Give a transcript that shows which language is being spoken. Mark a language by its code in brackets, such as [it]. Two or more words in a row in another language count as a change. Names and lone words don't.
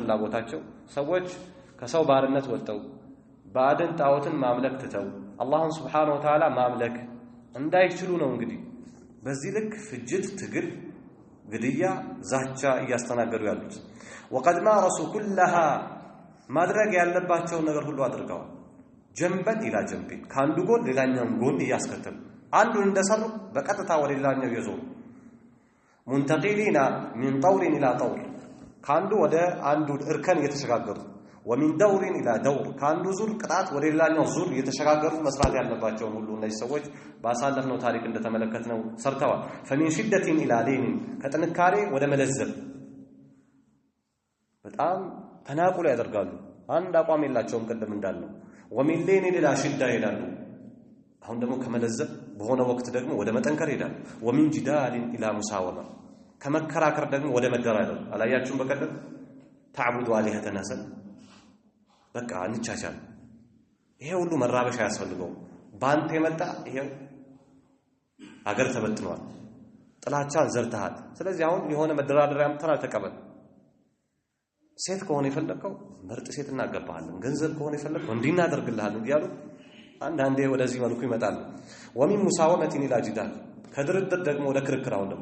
[am] ፍላጎታቸው ሰዎች ከሰው ባርነት ወጥተው ባዕድን ጣዖትን ማምለክ ትተው አላህን [ar] سبحانه وتعالى [am] ማምለክ እንዳይችሉ ነው እንግዲህ በዚህ ልክ ፍጅት ትግል ግድያ ዛቻ እያስተናገዱ ያሉት [ar] وقد مارسوا كلها [am] ማድረግ ያለባቸው ነገር ሁሉ አድርገዋል [ar] جنبا إلى جنب [am] ካንዱ ጎን ሌላኛውን ጎን ያስከተሉ አንዱን እንደሰሩ በቀጥታ ወደ ሌላኛው ይዞሩ [ar] منتقلين من طور الى طور [am] ካንዱ ወደ አንዱ እርከን እየተሸጋገሩ [ar] ومن دور الى دور [am] ካንዱ ዙር ቅጣት ወደ ሌላኛው ዙር እየተሸጋገሩ መስራት ያለባቸው ሁሉ እነዚህ ሰዎች ባሳለፍነው ታሪክ እንደተመለከትነው ሰርተዋል [ar] فمن شدة الى لين [am] ከጥንካሬ ወደ መለዘብ በጣም ተናቁል ያደርጋሉ አንድ አቋም የላቸውም ቀደም እንዳልነው [ar] ومن لين الى شدة [am] ይላሉ አሁን ደግሞ ከመለዘብ በሆነ ወቅት ደግሞ ወደ መጠንከር ይላል [ar] ومن جدال الى مساومة [am] ከመከራከር ደግሞ ወደ መደራደር አላያችሁም በቀደም [ar] تعبدوا آلهة [am] ناسا በቃ እንቻቻል ይሄ ሁሉ መራበሻ ያስፈልገው ባንተ የመጣ ይሄው ሀገር ተበትኗል ጥላቻን ዘርተሃል ስለዚህ አሁን የሆነ መደራደሪያ አምጥተናል ተቀበል ሴት ከሆነ የፈለከው ምርጥ ሴት እናገባሃለን ገንዘብ ከሆነ የፈለከው እንዲናደርግልሃለን ይያሉ አንዳንዴ ወደዚህ መልኩ ይመጣል [ar] ومن مساومة إلى جدال [am] ከድርድር ደግሞ ወደ ክርክራው ደግሞ